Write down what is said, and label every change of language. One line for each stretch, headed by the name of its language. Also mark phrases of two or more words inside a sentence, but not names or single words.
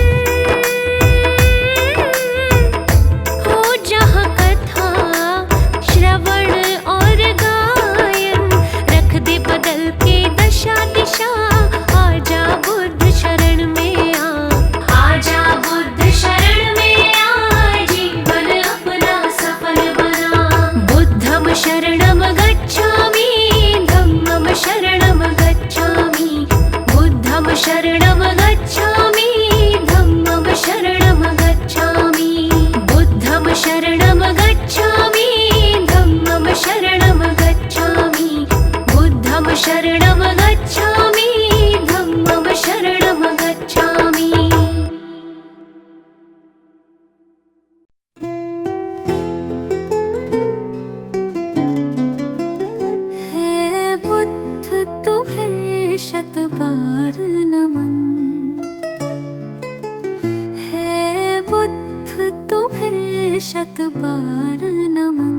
Hindi: हो जहाँ कथा श्रवण और गायन। रख दे बदल के दशा दिशा, आजा बुद्ध शरण में आ। आजा बुद्ध शरण में आ, जीवन अपना सफल बना।
Pali: बुद्धं शरणं गच्छामि, धम्मं शरणं गच्छामि। बुद्धं शरणं गच्छामि, धम्मं शरणं गच्छामि। बुद्धं शरणं गच्छामि, धम्मं शरणं गच्छामि। बुद्धं शरणं गच्छामि, धम्मं शरणं गच्छामि।
Hindi: है बुद्ध तुम्हें शत बार नमन। है बुद्ध तुम्हें शत बार नमन।